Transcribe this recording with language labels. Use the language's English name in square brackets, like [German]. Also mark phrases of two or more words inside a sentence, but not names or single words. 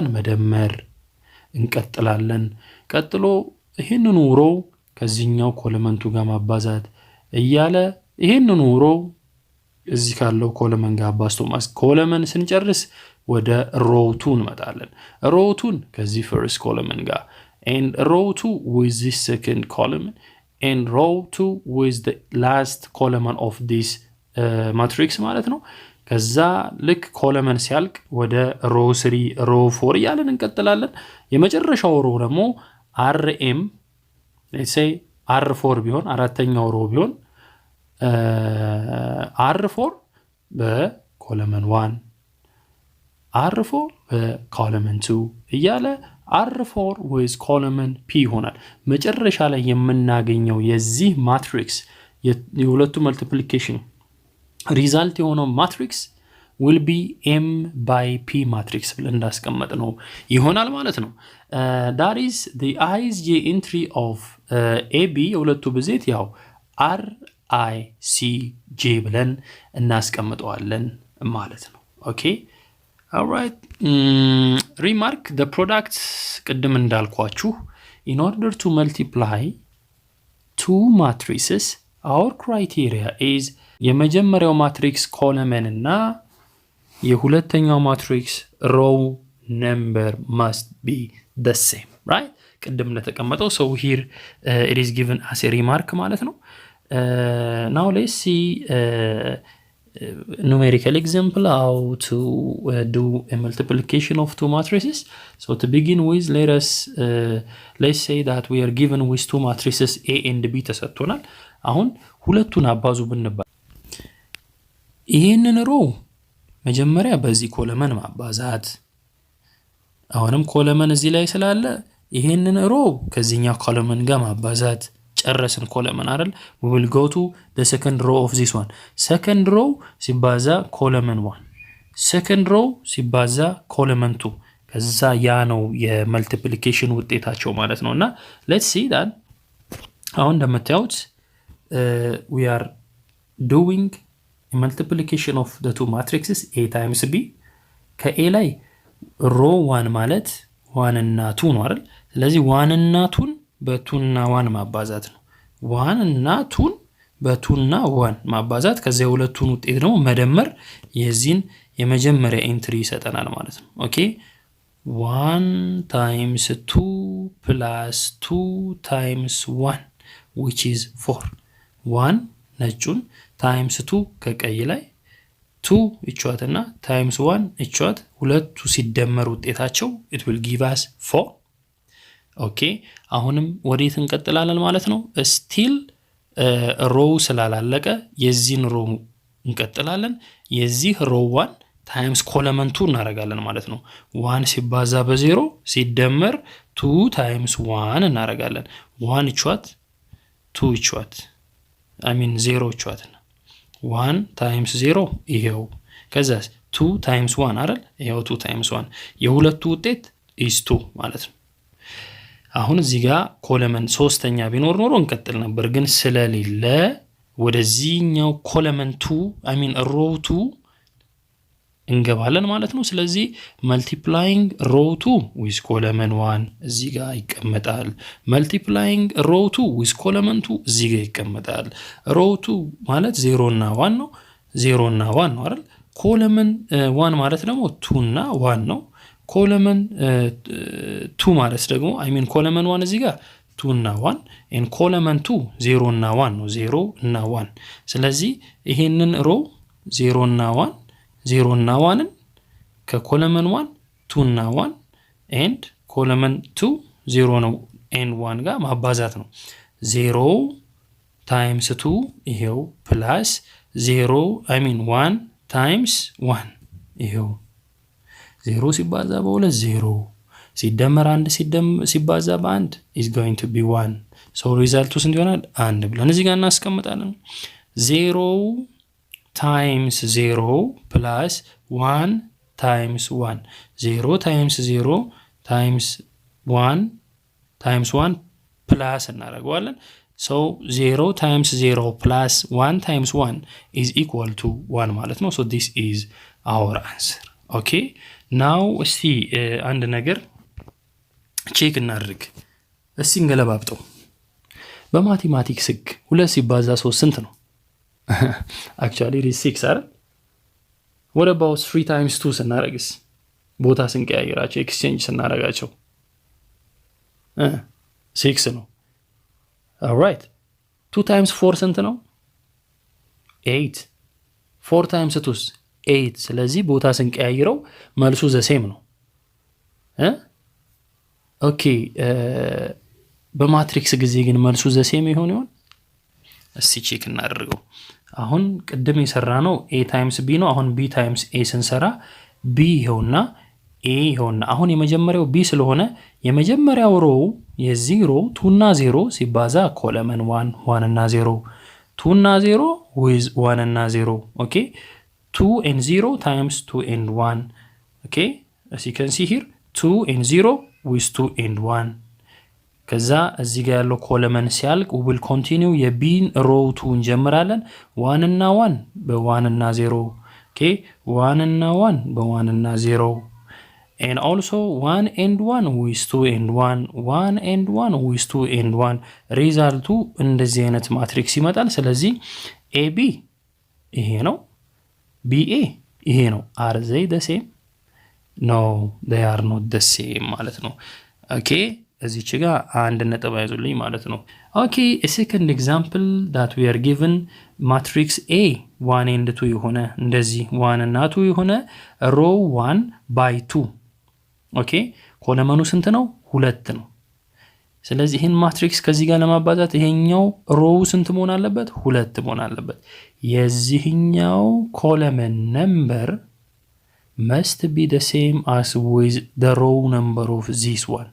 [Amharic] መደመር እንቀጥላለን ቀጥሎ ይሄንን ሮ ከዚህኛው ኮለመንቱ ጋር ማባዛት እያለ ይሄንን ሮ እዚህ ካለው ኮለመን ጋር አባዝቶ ኮለመን ስንጨርስ ወደ row 2 እንመጣለን row 2 ከዚህ [English] first column [Amharic] ጋር [English] and row 2 with this second column and row 2 with the last column of this matrix [Amharic] ማለት ነው ከዛ ልክ ኮለመን ሲያልቅ ወደ row 3 row 4 ያለን እንቀጥላለን የመጨረሻው row ደግሞ rm [English] let's say r4 [Amharic] ቢሆን አራተኛው row ቢሆን r4 በኮለመን 1 r4 በኮለመን 2 እያለ r4 [English] with column p [Amharic] ይሆናል መጨረሻ ላይ የምናገኘው የዚህ ማትሪክስ የሁለቱ [English] multiplication result [Amharic] የሆነው ማትሪክስ [English] will be m by p [Amharic] ማትሪክስ ብለን እንዳስቀመጥነው ይሆናል ማለት ነው [English] that is the ij entry of ab [Amharic] የሁለቱ ብዜት ያው r i c j ብለን እናስቀምጠዋለን ማለት ነው ኦኬ [English] all right remark the products [Amharic] ቅድም እንዳልኳችሁ [English] in order to multiply two matrices our criteria is [Amharic] የመጀመሪያው ማትሪክስ ኮለመን እና የሁለተኛው ማትሪክስ [English] row number must be the same right [Amharic] ቅድም እንደተቀመጠው [English] so here it is given as a remark [Amharic] ማለት ነው [English] now let's see numerical example how to do a multiplication of two matrices so to begin with let's say that we are given with two matrices A and B [Amharic] ተሰጥቶናል አሁን ሁለቱን አባዙ ብንባል ይሄንን ሮ መጀመሪያ በዚህ ኮለመን ማባዛት አሁንም ኮለመን እዚህ ላይ ስላለ ይሄንን ሮ ከዚህኛው ኮለመን ጋር ማባዛት ጨረስን ኮለመን አይደል [English] we will go to the second row of this one second row [Amharic] ሲባዛ ኮለመን 1 [English] second row [Amharic] ሲባዛ ኮለመን 2 ከዛ ያ ነው የመልቲፕሊኬሽን ውጤታቸው ማለት ነውና [English] let's see that [Amharic] አሁን እንደምታዩት [English] we are doing a multiplication of the two matrices A times B [Amharic] ከA ላይ row 1 ማለት 1 እና 2 ነው አይደል ስለዚህ 1 እና 2 በ2 እና 1 ማባዛት ነው 1 እና 2 በ2 እና 1 ማባዛት ከዛ የሁለቱን ውጤት ደግሞ መደመር የዚህን የመጀመሪያ ኤንትሪ ይሰጠናል ማለት ነው ኦኬ [English] 1 times 2 plus 2 times 1 which is 4 1 ነጩን times 2 [Amharic] ከቀይ ላይ [English] 2 እቻትና times 1 እቻት [Amharic] ሁለቱ ሲደመር ውጤታቸው [English] it will give us 4 [Amharic] ኦኬ አሁንም ወዴት እንቀጥላለን ማለት ነው still row ስላላለቀ የዚህን row እንቀጥላለን የዚህ row 1 times column 2 እናረጋለን ማለት ነው 1 ሲባዛ በ0 ሲደመር 2 times 1 እናረጋለን 1 እቻት 2 እቻት [English] I mean [Amharic] 0 እቻት 1 times 0 ይሄው ከዛስ 2 times 1 አይደል ይሄው 2 times 1 የሁለቱ ውጤት is 2 ማለት ነው አሁን እዚህ ጋር ኮለመን ሶስተኛ ቢኖር ኖሮ እንቀጥል ነበር ግን ስለሌለ ወደዚህኛው ኮለመን 2 [English] I mean [Amharic] row 2 እንገባለን ማለት ነው ስለዚህ [English] multiplying row 2 with column 1 [Amharic] እዚህ ጋር ይቀመጣል [English] multiplying row 2 with column 2 [Amharic] እዚህ ጋር ይቀመጣል row 2 ማለት 0 እና 1 ነው 0 እና 1 ነው አይደል column 1 ማለት ደግሞ 2 እና 1 ነው column 2 ማለት ደግሞ [English] I mean column 1 [Amharic] እዚህ ጋር 2 እና 1 and column 2 0 እና 1 ነው 0 እና 1 ስለዚህ ይሄንን row 0 እና 1 0 እና 1 ከኮለመን 1 2 እና 1 and ኮለመን 2 0 ነው and 1 ጋር ማባዛት ነው 0 times 2 ይሄው plus 0 [English] I mean [Amharic] 1 times 1 ይሄው 0 ሲባዛ በ2 0 ሲደመር 1 ሲባዛ በ1 [English] is going to be 1 so [Amharic] ሪዛልቱ ስንት ይሆናል 1 ብለን እዚህ ጋር እናስቀምጣለን [English] 0 times 0 plus 1 times 1 0 times 0 times 1 times 1 plus እናደርገዋለን so 0 times 0 plus 1 times 1 is equal to 1 [Amharic] ማለት ነው [English] so this is our answer okay now [Amharic] እስቲ አንድ ነገር ቼክ እናድርግ እስቲ እንገለባብጠው በማቴማቲክስ ህግ 2 ሲባዛ 3 ስንት ነው [English] actually it is 6 [Amharic] አይደል [English] what about 3 times 2 [Amharic] ስናረግስ ቦታ ስንቀያየራቸው ኤክስቼንጅ ስናረጋቸው 6 ነው [English] all right 2 times 4 [Amharic] ስንት ነው 8 4 times 2 8 ስለዚህ ቦታ ስንቀያየረው መልሱ [English] the same [Amharic] ነው ኦኬ በማትሪክስ ጊዜ ግን መልሱ [English] the same [Amharic] ይሆን እስቲ ቼክ እናደርገው አሁን ቅድም የሰራነው [English] a times b [Amharic] ነው አሁን [English] b times a [Amharic] ስንሰራ b ይሆንና a ይሆንና አሁን የመጀመሪያው b ስለሆነ የመጀመሪያው row የዚህ row 2 እና 0 ሲባዛ ኮለመን 1 1 እና 0 2 እና 0 with 1 እና 0 [English] okay 2 and 0 times 2 and 1 okay as you can see here 2 and 0 with 2 and 1 [Amharic] ከዛ እዚህ ጋር ያለው ኮለመን ሲያልቅ [English] we will continue [Amharic] የቢን row 2 እንጀምራለን 1 እና 1 በ1 [English] እና 0 okay 1 እና 1 በ1 እና 0 and also 1 and 1 with 2 and 1 1 and 1 with 2 and 1 [Amharic] ሪዛልቱ እንደዚህ አይነት ማትሪክስ ይመጣል ስለዚህ AB ይሄ ነው BA ይሄ ነው [English] are they the same [Amharic] no they are not the same ማለት ነው okay እዚች ጋር አንድ ነጥብ አይዙልኝ ማለት ነው። [English] Okay, a second example that we are given matrix A 1 and 2 [Amharic] የሆነ እንደዚህ 1 እና 2 የሆነ row 1 by 2 okay ኮለመኑ ስንት ነው 2 ነው። ስለዚህ ይሄን ማትሪክስ ከዚህ ጋር ለማባዛት ይሄኛው row ስንት መሆን አለበት 2 መሆን አለበት። የዚህኛው ኮለመን ነምበር [English] must be the same as with the row number of this one.